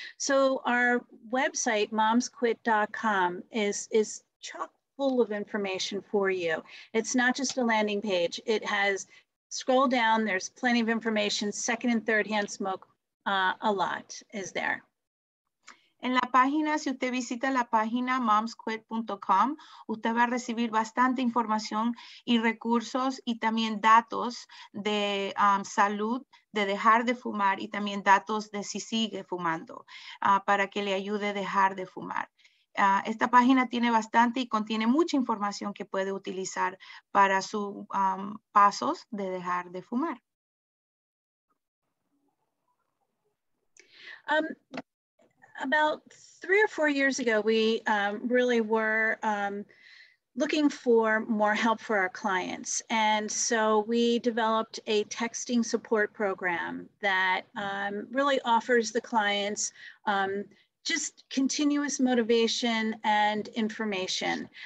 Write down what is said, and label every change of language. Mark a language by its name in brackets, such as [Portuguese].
[English] So our website, momsquit.com, is chock full of information for you. It's not just a landing page. It has, scroll down, there's plenty of information. Second and third hand smoke, a lot is there. [Spanish] En la página, si usted visita la página momsquit.com, usted va a recibir bastante información y recursos y también datos de salud, de dejar de fumar y también datos de si sigue fumando para que le ayude a dejar de fumar. Esta página tiene bastante y contiene mucha información que puede utilizar para sus pasos de dejar de fumar. [English] About 3 or 4 years ago, we really were looking for more help for our clients. And so we developed a texting support program that really offers the clients just continuous motivation and information.